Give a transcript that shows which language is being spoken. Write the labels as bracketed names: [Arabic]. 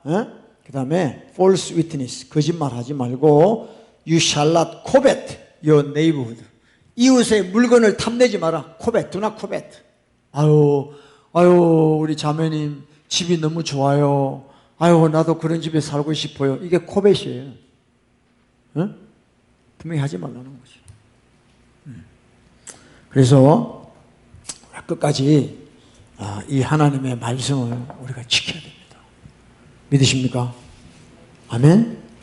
[Korean] 그 다음에 [English] false witness. [Korean] 거짓말 하지 말고 [English] You shall not covet your neighborhood. [Korean] 이웃의 물건을 탐내지 마라. [English] covet, do not covet. [Korean] 아유, 우리 자매님 집이 너무 좋아요. 아유, 나도 그런 집에 살고 싶어요. 이게 covet이에요. 응? 분명히 하지 말라는 거죠. 그래서 끝까지 이 하나님의 말씀을 우리가 지켜야 됩니다. 믿으십니까? 아멘?